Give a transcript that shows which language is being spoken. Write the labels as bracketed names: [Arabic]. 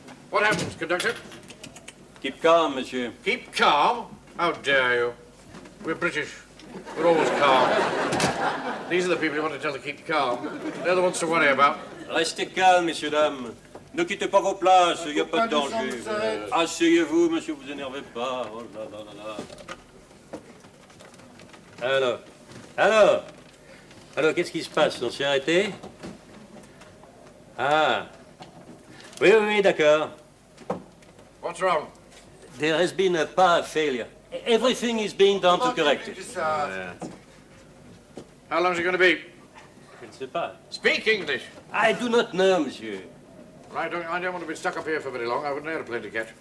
[English] What happens, conductor? Keep calm, monsieur. Keep calm? How dare you? We're British. We're always calm. These are the people you want to tell to keep calm. They're the ones to worry about. [French] Restez calme, messieurs, dames. Ne quittez pas vos places, il n'y a pas de danger. Asseyez-vous, monsieur, vous énervez pas. Oh là là là là. Alors, qu'est-ce qui se passe? On s'est arrêté? Ah, Oui, d'accord. [English] What's wrong? There has been a power failure. Everything is being done to correct it. How long is it going to be? [French] Je ne sais pas. [English] Speak English. I do not know, monsieur. I don't want to be stuck up here for very long. I've got an airplane to catch.